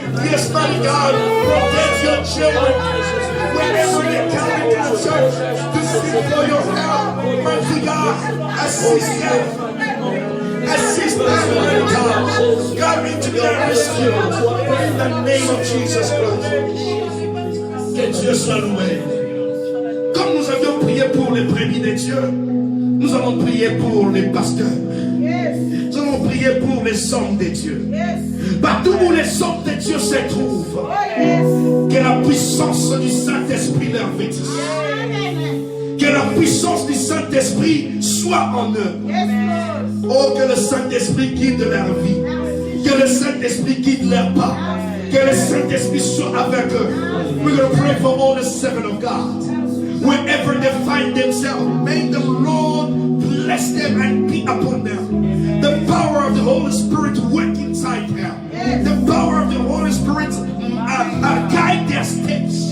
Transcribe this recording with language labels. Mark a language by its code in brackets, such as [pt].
[en] Yes, mighty God, protect your children. Whenever they come into the church to seek for your help, mighty God, assist them. Assist them, mighty God. God, into their rescue. In the name of Jesus Christ. [fr] Que Dieu soit loué. Comme nous avions prié pour les brebis de Dieu, nous allons prier pour les pasteurs. Nous allons prier pour les hommes de Dieu. Partout où les hommes de Dieu se trouvent, que la puissance du Saint-Esprit leur vêtisse. Que la puissance du Saint-Esprit soit en eux. Oh, que le Saint-Esprit guide leur vie. Que le Saint-Esprit guide leurs pas. Que le Saint-Esprit soit avec eux. [en] We're going to pray for all the servants of God. Wherever they find themselves, may the Lord bless them and be upon them. The power of the Holy Spirit work inside them. The power of the Holy Spirit guide their steps.